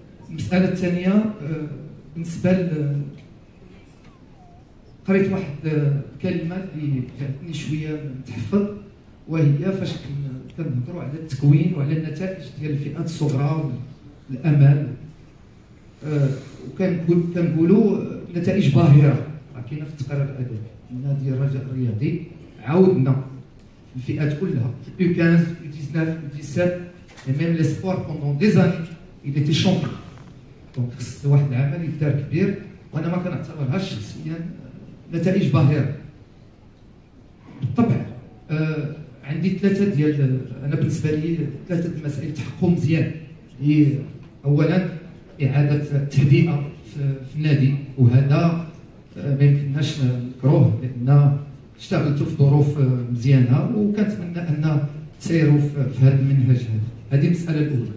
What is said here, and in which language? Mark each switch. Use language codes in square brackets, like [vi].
[ar] المساله الثانيه بالنسبه قريت واحد الكلمه اللي جاتني شويه نتحفظ، وهي فاش كنهضروا على التكوين وعلى النتائج ديال الفئات الصغرى والامال، وكنقولوا نتائج باهره راه كاينه في التقرير الادبي. النادي الرجاء الرياضي عاودنا الفئات كلها في [fr] U15 U19 U17 et même l'espoir pendant des années il était champion. [ar] دونك خص واحد العمل يدار كبير وانا ما كنعتبرهاش شخصيا نتائج باهره. بالطبع عندي ثلاثه ديال انا بالنسبه لي ثلاثه المسائل تحققوا مزيان. هي اولا اعاده التهدئه في النادي، وهذا ما يمكنناش نكروه لان اشتغلتوا في ظروف مزيانه وكنتمنى ان تسيروا في هذا المنهج هذا. هذه المساله الاولى.